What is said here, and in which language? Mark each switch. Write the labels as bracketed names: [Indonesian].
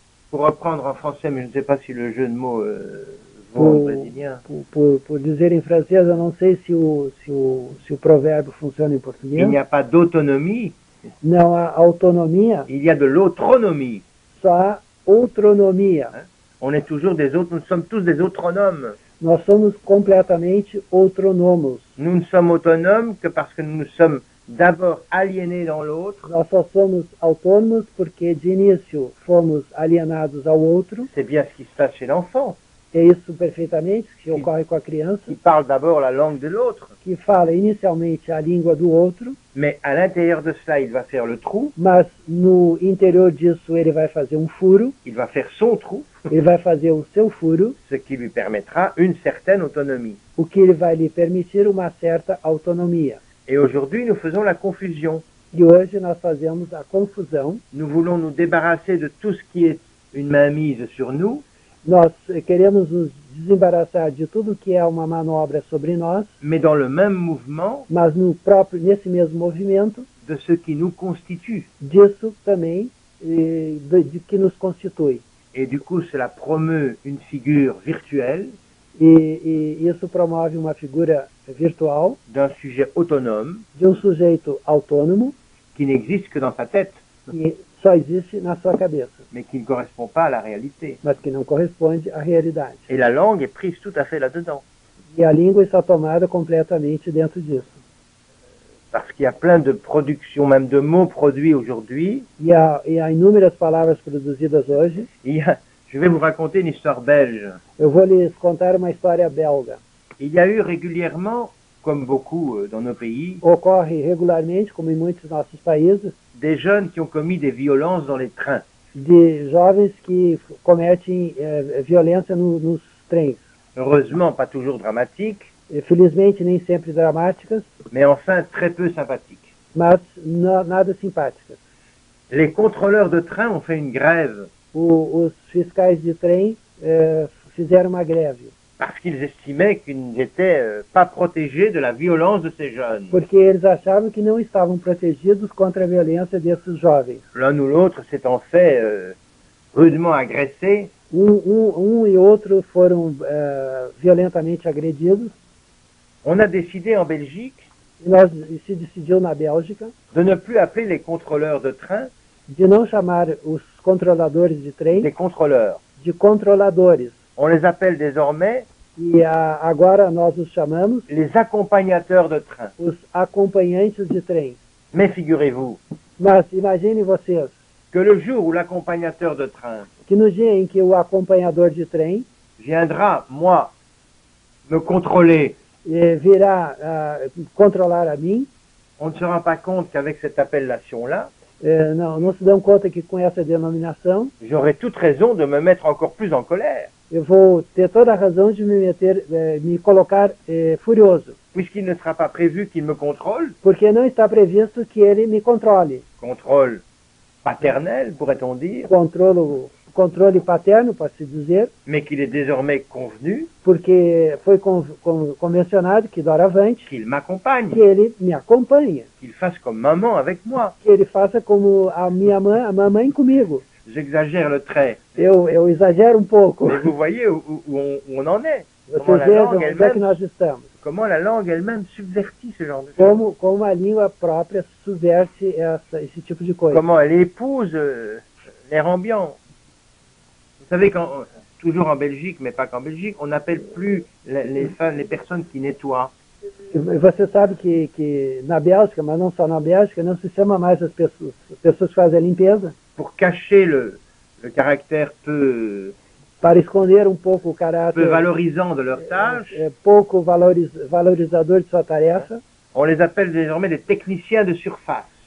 [French] Pour reprendre en français, mais je ne sais pas si le jeu de mots vaut en brésilien, [Portuguese] Por dizer em francês, eu não sei se o provérbio funciona em português. [French] il n'y a pas d'autonomie, [Portuguese] Não há autonomia, [French] il y a de l'autronomie. [Portuguese] só há outronomia. [French] On est toujours des autres, nous sommes tous des autronomes. [Portuguese] Nós somos completamente outronomos. [French] Nous ne sommes autonomes que parce que nous nous sommes d'abord aliénés dans l'autre. [Portuguese] Nós só somos autônomos porque, de início, fomos alienados ao outro. [French] C'est bien ce qui se passe chez l'enfant, [Portuguese] É isso perfeitamente que ocorre com a criança, [French] qui parle d'abord la langue de l'autre. [Portuguese] que fala inicialmente a língua do outro, [French] Mais à l'intérieur de cela, il va faire le trou, [Portuguese] mas no interior disso ele vai fazer um furo, [French] il va faire son trou, [Portuguese] ele vai fazer o seu furo, [French] ce qui lui permettra une certaine autonomie. [Portuguese] o que ele vai lhe permitir uma certa autonomia. [French] Et aujourd'hui, nous faisons la confusion. [Portuguese] E hoje nós fazemos a confusão. [French] Nous voulons nous débarrasser de tout ce qui est une mainmise sur nous, [Portuguese] Nós queremos nos desembaraçar de tudo que é uma manobra sobre nós, [French] mais dans le même mouvement [Portuguese] mas nesse mesmo movimento, [French] de ce qui nous constitue. [Portuguese] disso também de que nos constitui. [French] Et du coup, cela promeut une figure virtuelle [Portuguese] E isso promove uma figura virtual [French] d'un sujet autonome [Portuguese] de um sujeito autônomo [French] qui n'existe que dans sa tête, [Portuguese] que só existe na sua cabeça, [French] mais qui ne correspond pas à la réalité. [Portuguese] mas que não corresponde à realidade. [French] Et la langue est prise tout à fait là-dedans, [Portuguese] E a língua está tomada completamente dentro disso. [French] parce qu'il y a plein de productions, même de mots produits aujourd'hui. [Portuguese] E há inúmeras palavras produzidas hoje. [French] Je vais vous raconter une histoire belge. [Portuguese] Eu vou lhes contar uma história belga. [French] Il y a eu régulièrement, comme beaucoup dans nos pays, [Portuguese] Ocorre regularmente, como em muitos nossos países, [French] des jeunes qui ont commis des violences dans les trains. [Portuguese] de jovens que cometem violência nos trens. [French] Heureusement, pas toujours dramatiques, [Portuguese] Felizmente, nem sempre dramáticas, [French] mais enfin très peu sympathiques. [Portuguese] mas nada simpáticas. [French] Les contrôleurs de train ont fait une grève [Portuguese] Os fiscais de trem fizeram uma greve, [French] parce qu'ils estimaient qu'ils n'étaient pas protégés de la violence de ces jeunes. [Portuguese] porque eles achavam que não estavam protegidos contra a violência desses jovens. [French] L'un ou l'autre s'étant fait rudement agressés, [Portuguese] E outro foram violentamente agredidos. [French] on a décidé en Belgique [Portuguese] E se decidiu na Bélgica [French] de ne plus appeler les contrôleurs de train [Portuguese] de não chamar os controladores de trem [French] des contrôleurs. [Portuguese] de controladores. [French] On les appelle désormais [Portuguese] E agora nós os chamamos [French] les accompagnateurs de train. [Portuguese] os acompanhantes de trem. [French] Mais figurez-vous [Portuguese] Mas imaginem vocês [French] que le jour où l'accompagnateur de train [Portuguese] que no dia em que o acompanhador de trem [French] viendra, moi, me contrôler, [Portuguese] virá controlar a mim, [French] on ne se rend pas compte qu'avec cette appellation-là, [Portuguese] não se dão conta que com essa denominação [French] j'aurais toute raison de me mettre encore plus en colère, [Portuguese] eu vou ter toda a razão de me colocar furioso, [French] puisqu'il ne sera pas prévu qu'il me contrôle, [Portuguese] porque não está previsto que ele me controle. [French] contrôle paternel, pourrait-on dire, [Portuguese] Controle paterno, pode-se dizer, [French] mais qu'il est désormais convenu [Portuguese] porque foi convencionado que doravante [French] qu'il m'accompagne, [Portuguese] que ele me acompanha, [French] qu'il fasse comme maman avec moi. [Portuguese] que ele faça como a mamãe comigo. [French] J'exagère le trait, [Portuguese] Eu exagero pouco. [French] mais vous voyez où on en est. [Portuguese] Vocês vejam onde é que nós estamos. [French] Comment la langue elle-même subvertit ce genre de choses. [Portuguese] Como a língua própria subverte esse tipo de coisa. [French] Comment elle épouse l'air ambiant. Vous savez, toujours en Belgique, mais pas qu'en Belgique, on n'appelle plus les personnes qui nettoient. [Portuguese] Você sabe que na Bélgica, mas não só na Bélgica, não se chama mais as pessoas que fazem a limpeza. [French] Pour cacher le caractère peu [Portuguese] para esconder um pouco o [French] peu [Portuguese] caráter [French] valorisant de leur tâche. [Portuguese] pouco valorizador de sua tarefa, [French] On les appelle désormais des techniciens de surface.